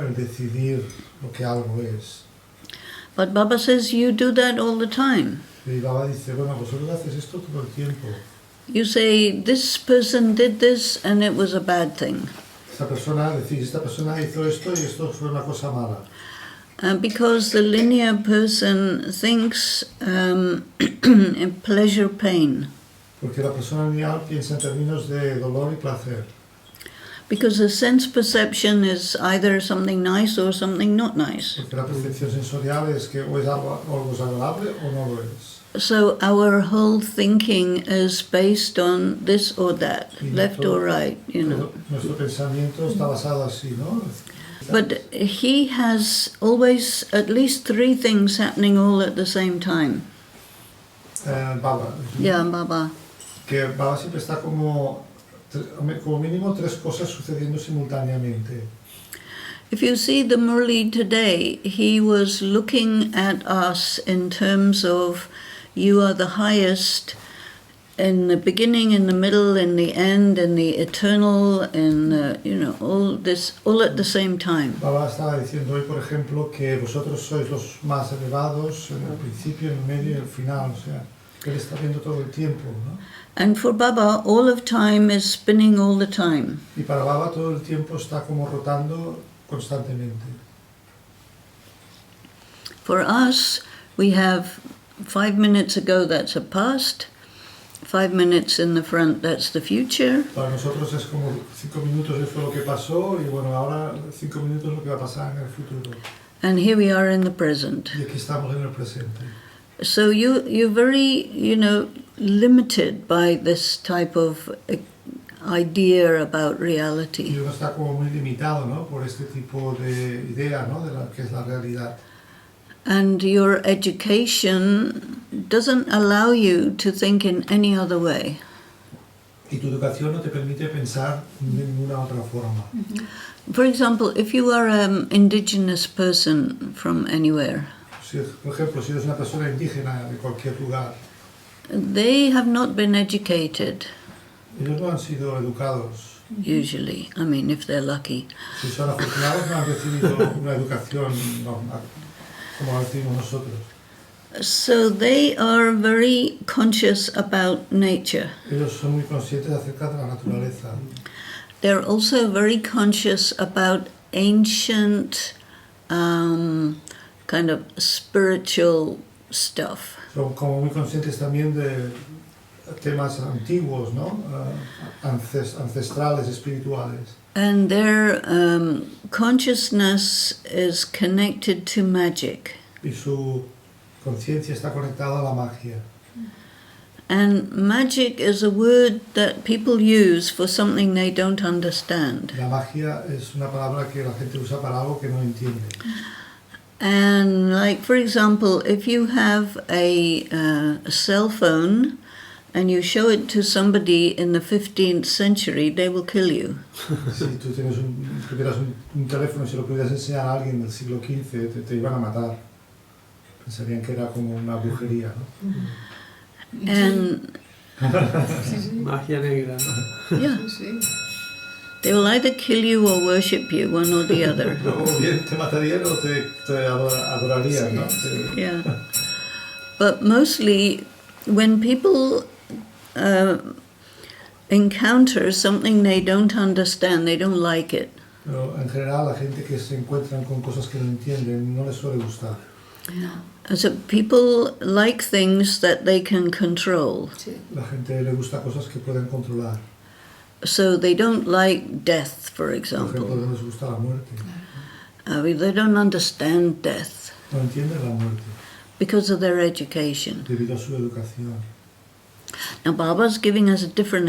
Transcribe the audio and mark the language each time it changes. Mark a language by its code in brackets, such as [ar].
[es] El decidir lo que algo es. [en] But Baba says you do that all the time. [es] Y Baba dice, bueno, vosotros haces esto todo el tiempo. [en] You say, this person did this and it was a bad thing. [es] Esta persona hizo esto y esto fue una cosa mala. [en] Because the linear person thinks in pleasure, pain. [es] Porque la persona lineal piensa en términos de dolor y placer. [en] Because the sense perception is either something nice or something not nice. [es] Porque la percepción sensorial es que o es algo es agradable o no lo es. [en] So our whole thinking is based on this or that, left or right, you know. [es] Nuestro pensamiento está basado así, ¿no? [en] But he has always at least 3 things happening all at the same time. Baba. Yeah, Baba. [es] Que Baba siempre está como mínimo 3 cosas sucediendo simultáneamente. [en] If you see the Murli today, he was looking at us in terms of you are the highest in the beginning, in the middle, in the end, in the eternal, in all at the same time. [es] Baba estaba diciendo hoy, por ejemplo, que vosotros sois los más elevados en el principio, en el medio y en el final, o sea, que él está viendo todo el tiempo, ¿no? [en] And for Baba, all of time is spinning all the time. [es] Y para Baba todo el tiempo está como rotando constantemente. [en] For us, we have 5 minutes ago, that's a past. 5 minutes in the front, that's the future. [es] Para nosotros es como 5 minutos fue lo que pasó y bueno, ahora 5 minutos lo que va a pasar en el futuro. [en] And here we are in the present. [es] Y aquí estamos en el presente. [en] So you're very, limited by this type of idea about [es] Y [en] reality. [es] uno está como muy limitado, ¿no? Por este tipo de idea, ¿no? De la que es la realidad. [en] And your education doesn't allow you to think in any other way. [es] Y tu educación no te permite pensar de ninguna otra forma. [en] For example, if you are an indigenous person from anywhere, [es] Si, por ejemplo, si eres una persona indígena de cualquier lugar, [en] they have not been educated, [es] ellos no han sido educados. [en] usually. I mean, if they're lucky. [es] Si son afortunados, no han recibido una educación normal, como la recibimos nosotros. [en] So they are very conscious about nature. [es] Ellos son muy conscientes acerca de la naturaleza. [en] They're also very conscious about ancient kind of spiritual stuff. [es] Son como muy conscientes también de temas antiguos, ¿no? Ancestrales, espirituales. [en] And their consciousness is connected to magic. [es] Y su conciencia está conectada a la magia. [en] And magic is a word that people use for something they don't understand. [es] La magia es una palabra que la gente usa para algo que no entiende. [en] And like, for example, if you have a cell phone and you show it to somebody in the 15th century, they will kill you. [es] Si tú tuvieras un teléfono y se lo pudieras enseñar a alguien del siglo XV, te iban a matar. Pensarían que era como una brujería, ¿no? [en] And [es] Magia negra, ¿no? [en] yeah, they will either kill you or worship you, one or the other. [es] O bien te matarían o te adorarían, ¿no? [en] Yeah. But mostly when people encounter something they don't understand, they don't like it. [es] Pero en general la gente que se encuentran con cosas que no entienden no les suele gustar. [en] So people like things that they can control. [es] La gente le gusta cosas que pueden controlar. [en] So they don't like death, for [es] Por ejemplo, [en] example. [es] no les gusta la muerte. [en] They don't understand death [es] No entienden la muerte [en] because of their education. [es] debido a su educación. [en] Now Baba's giving us a different